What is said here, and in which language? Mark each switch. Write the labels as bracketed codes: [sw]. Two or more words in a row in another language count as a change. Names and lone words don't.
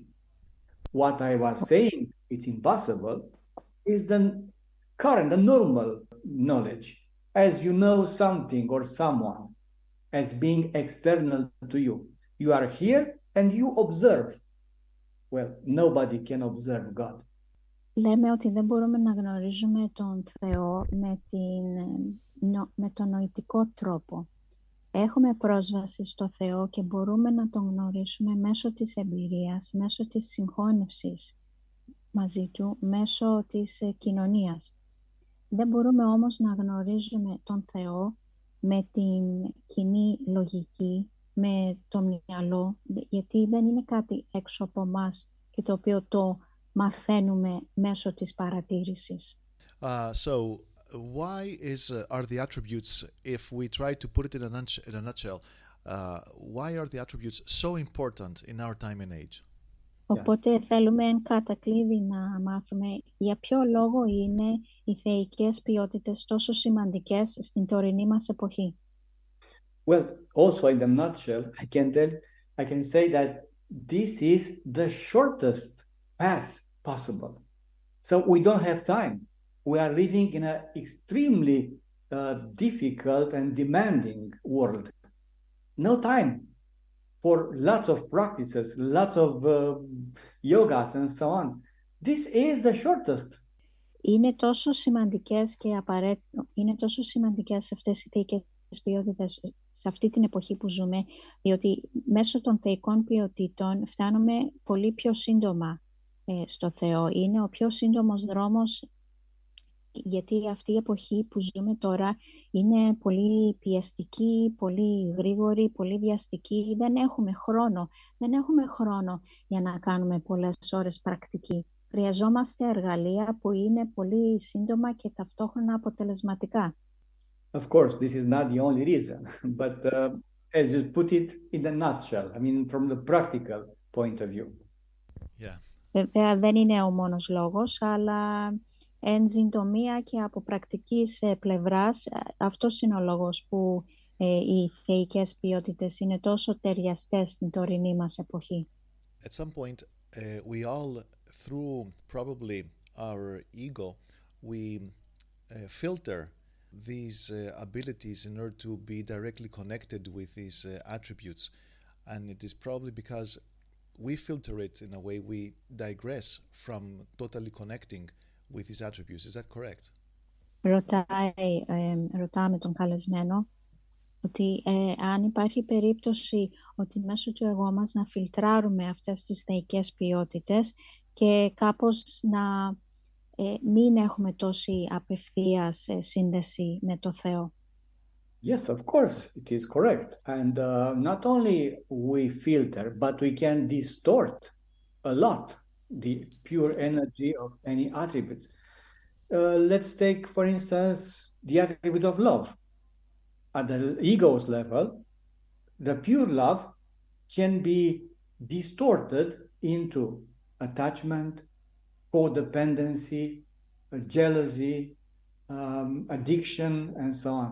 [en] What I was saying, it's impossible, is the current, the normal knowledge. As you know something or someone as being external to you. You are here and you observe. Well, nobody can observe God. [el] Λέμε ότι δεν μπορούμε να γνωρίζουμε τον Θεό με τον νοητικό τρόπο. Έχουμε πρόσβαση στο Θεό και μπορούμε να τον γνωρίσουμε μέσω της εμπειρίας, μέσω της συγχώνευσης μαζί Του, μέσω της κοινωνίας. Δεν μπορούμε όμως να γνωρίζουμε τον Θεό με την κοινή λογική, με το μυαλό, γιατί δεν είναι κάτι έξω από μας και το οποίο το μαθαίνουμε μέσω της παρατήρησης. [en] So, why are the attributes, if we try to put it in a nutshell, why are the attributes so important in our time and age? [el] Οπότε θέλουμε εν κατακλείδη να μάθουμε για ποιο λόγο είναι οι θεϊκές ποιότητες τόσο σημαντικές στην τωρινή μας εποχή. [en] Well, also in a nutshell, I can say that this is the shortest path possible. So we don't have time. We are living in an extremely difficult and demanding world. No time for lots of practices, lots of yogas and so on. This is the shortest. [el] Είναι τόσο σημαντικές και είναι τόσο σημαντικές αυτές οι θεϊκές ποιότητες σε αυτή την εποχή που ζούμε, διότι μέσω των θεϊκών ποιοτήτων φτάνουμε πολύ πιο σύντομα στο Θεό. Είναι ο πιο σύντομος δρόμος, γιατί αυτή η εποχή που ζούμε τώρα είναι πολύ πιεστική, πολύ γρήγορη, πολύ βιαστική. Δεν έχουμε χρόνο για να κάνουμε πολλές ώρες πρακτική. Χρειαζόμαστε εργαλεία που είναι πολύ σύντομα και ταυτόχρονα αποτελεσματικά. [en] Of course, this is not the only reason, but as you put it in a nutshell, I mean, from the practical point of view. Yeah. [el] Βέβαια δεν είναι ο μόνος λόγος, αλλά εν συντομία και από πρακτικής πλευράς, αυτός είναι ο λόγος που οι θεϊκές ποιότητες είναι τόσο ταιριαστές στην τωρινή μας εποχή. [en] At some point, we all, through probably our ego, we filter these abilities in order to be directly connected with these attributes. And it is probably because we filter it in a way we digress from totally connecting with these attributes. Is that correct? [el] Ρωτάμε τον καλεσμένο ότι αν υπάρχει περίπτωση ότι μέσω του εγώ μας να φιλτράρουμε αυτές τις θεϊκές ποιότητες και κάπως να μην έχουμε τόση απευθείας σύνδεση με το Θεό. [en] Yes, of course, it is correct. And not only we filter, but we can distort a lot the pure energy of any attribute. Let's take, for instance, the attribute of love. At the ego's level, the pure love can be distorted into attachment, codependency, jealousy, addiction, and so on.